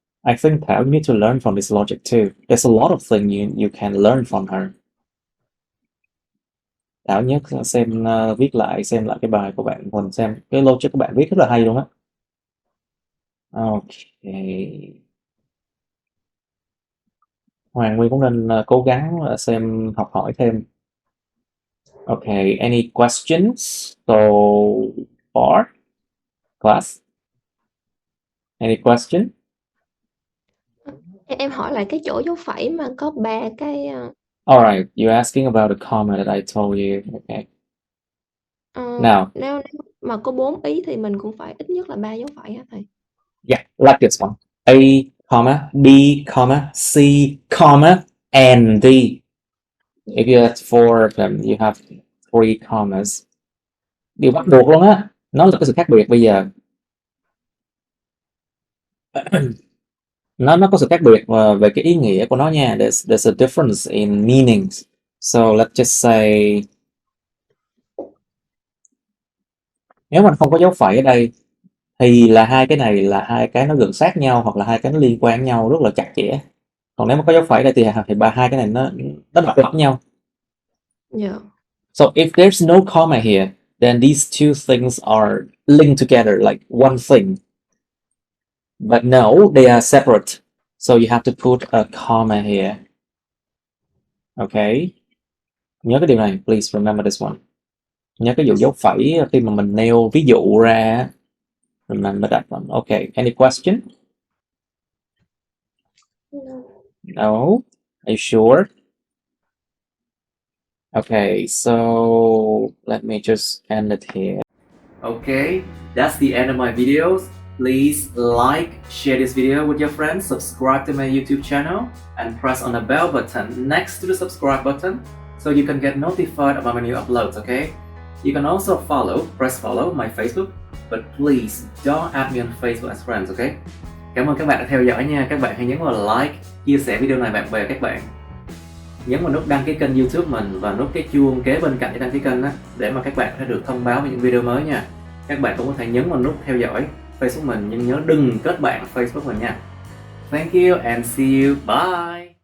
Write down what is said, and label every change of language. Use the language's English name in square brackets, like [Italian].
[English] I think Thảo, you need to learn from this logic too. There's a lot of things you can learn from her. [Vietnamese] Thảo nhớ xem viết lại xem lại cái bài của bạn Huỳnh, xem cái logic của bạn viết rất là hay luôn á. [English] Okay. [Vietnamese] Hoàng Nguyên cũng nên cố gắng xem học hỏi thêm. [English] Okay, any questions so far, class? Any question? [Vietnamese] Em hỏi lại cái chỗ dấu phẩy mà có 3 cái [English] Alright, you're asking about the comment that I told you. Okay. Now, [Vietnamese] nếu mà có 4 ý thì mình cũng phải ít nhất là 3 dấu phẩy hả thầy? [English] yeah, like this one. A, comma, B, comma, C, comma, and D. If you have 4 of them, you have 3 commas. [Vietnamese] Điều bắt buộc luôn á. Nó là cái sự khác biệt bây giờ. Nó có sự khác biệt về cái ý nghĩa của nó nha. [English] There's a difference in meanings. So let's just say, [Vietnamese] nếu mình không có dấu phẩy ở đây thì là hai cái này là hai cái nó gần sát nhau, hoặc là hai cái nó liên quan nhau rất là chặt chẽ. Còn nếu mà có dấu phẩy đây thì hai cái này nó lặp lại nhau. [English] Yeah. So if there's no comma here, then these two things are linked together like one thing. But no, they are separate. So you have to put a comma here. Okay. [Vietnamese] Nhớ cái điều này, [English] please remember this one. [Vietnamese] Nhớ cái dấu phẩy khi mà mình nêu ví dụ ra. [English] Remember that one. Okay. Any question? No? Are you sure? Okay, so let me just end it here. Okay, that's the end of my videos. Please like, share this video with your friends, subscribe to my YouTube channel, and press on the bell button next to the subscribe button so you can get notified about my new uploads, okay? You can also press follow my Facebook, but please don't add me on Facebook as friends, okay? [Vietnamese] Cảm ơn các bạn đã theo dõi nha. Các bạn hãy nhấn vào like, chia sẻ video này bạn bè các bạn. Nhấn vào nút đăng ký kênh YouTube mình và nút cái chuông kế bên cạnh cái đăng ký kênh đó, để mà các bạn có thể được thông báo về những video mới nha. Các bạn cũng có thể nhấn vào nút theo dõi Facebook mình, nhưng nhớ đừng kết bạn Facebook mình nha. [English] Thank you and see you. Bye.